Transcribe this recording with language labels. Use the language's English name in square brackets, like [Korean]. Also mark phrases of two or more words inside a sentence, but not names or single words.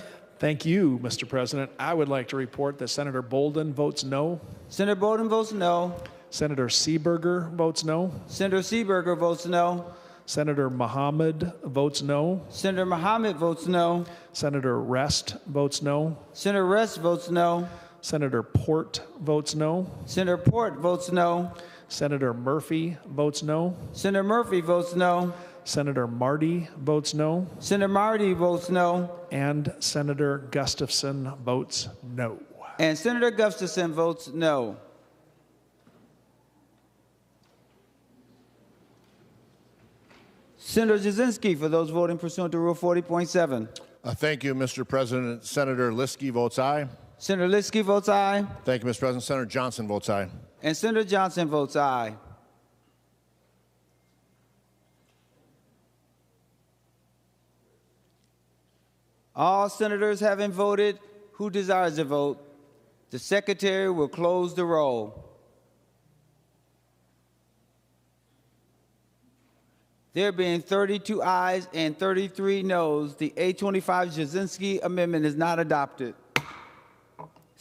[English] Thank you, Mr. President. I would like to report that Senator Bolden votes no. Senator Bolden votes no. Senator Seeberger votes no. Senator Seeberger votes no. Senator Mohammed votes no. Senator Mohammed votes no. Senator Rest votes no. Senator Rest votes no. Senator Port votes no. Senator Port votes no. Senator Murphy votes no. Senator Murphy votes no. Senator Marty votes no. Senator Marty votes no. And Senator Gustafson votes no. And Senator Gustafson votes no. Senator Jasinski, for those voting pursuant to Rule 40.7. Thank you, Mr. President. Senator Liskey votes aye. Senator Liskey votes aye. Thank you, Mr. President. Senator Johnson votes aye. And Senator Johnson votes aye. All senators having voted, who desires to vote? The Secretary will close the roll. There being 32 ayes and 33 noes, the 825 Jasinski amendment is not adopted.